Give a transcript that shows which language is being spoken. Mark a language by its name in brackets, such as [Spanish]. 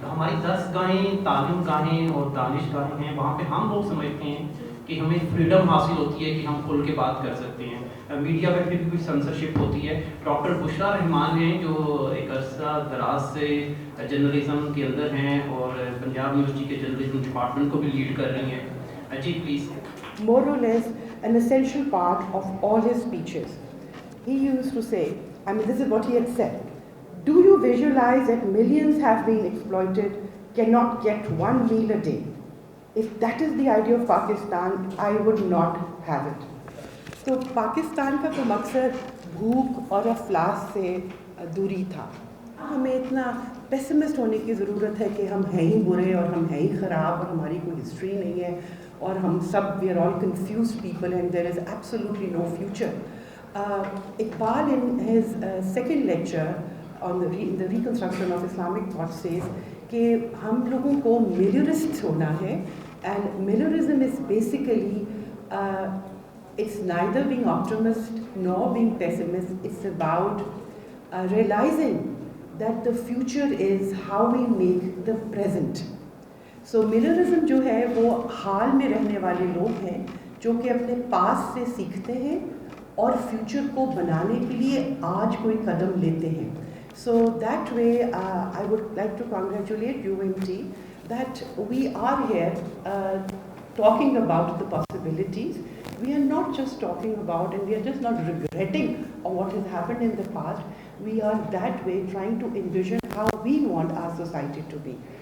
[Urdu] ہماری 10 گاہیں تعلیم گاہیں اور دانش گاہیں ہیں, وہاں پہ ہم لوگ سمجھتے ہیں کہ ہمیں فریڈم حاصل ہوتی ہے کہ ہم کھل کے بات کر سکتے ہیں. میڈیا پہ بھی کوئی سنسرشپ ہوتی ہے. ڈاکٹر بشرا رحمان ہیں جو ایک عرصہ دراز سے جرنلزم کے اندر ہیں اور پنجاب یونیورسٹی کے جرنلزم ڈپارٹمنٹ کو بھی لیڈ کر رہی ہیں. جی please. [English] More or less an essential part of all his speeches. He used to say, I mean, this is what he had said. Do you visualize that millions have been exploited, cannot get one meal a day? If that is the idea of Pakistan, I would not have it. [Urdu] تو پاکستان کا تو مقصد بھوک اور افلاس سے دوری تھا. ہمیں اتنا پیسمسٹ ہونے کی ضرورت ہے کہ ہم ہیں ہی برے اور ہم ہیں ہی خراب اور ہماری کوئی ہسٹری نہیں ہے اور ہم سب [English] We are all confused people and there is absolutely no future. Iqbal in his second lecture on the reconstruction of Islamic thought says [Urdu] کہ ہم لوگوں کو میلرسٹ ہونا ہے, [English] and Millerism is basically it's neither being optimist nor being pessimist. It's about realizing that the future is how we make the present. [Urdu] So Millerism جو ہے وہ حال میں رہنے والے لوگ ہیں جو کہ اپنے پاس سے سیکھتے ہیں اور فیوچر کو بنانے کے لیے آج کوئی قدم لیتے ہیں. [English] So that way, I would like to congratulate UMT that we are here talking about the possibilities. We are not just talking about, and we are just not regretting what has happened in the past. We are that way trying to envision how we want our society to be.